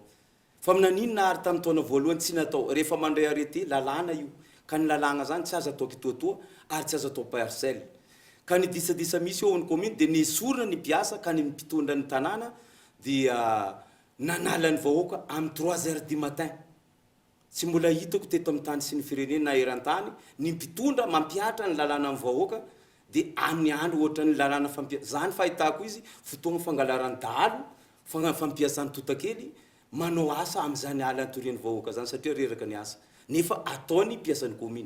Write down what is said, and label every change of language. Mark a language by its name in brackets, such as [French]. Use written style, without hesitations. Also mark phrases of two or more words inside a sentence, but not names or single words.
[Malagasy] Fa amin'anino nahary tamin'ny taona voalohany tsy natao rehefa mandray arrêté lalàna io ka ny lalàna zany tsy azo atao kitoatoa ary tsy azo atao parcelle. Ka ny disadisa misy eo amin'ny commune dia nesorina ny mpiasa ka ny mpitondra ny tanàna dia nanala ny vahoaka amin'ny [French] 3h du matin. [Malagasy] Tsy mbola hitako teto amin'ny tany sy ny firenena na eran-tany ny mpitondra mampiatra ny lalàna amin'ny vahoaka dia amin'ny andro ohatra ny lalàna zany fahitako izy fotoana fangalaran'ny dahalo fampiasany totakely manao asa amin'izany ala antorian'ny vahoaka zany satria reraka ny asa nefa ataony mpiasan'ny commune.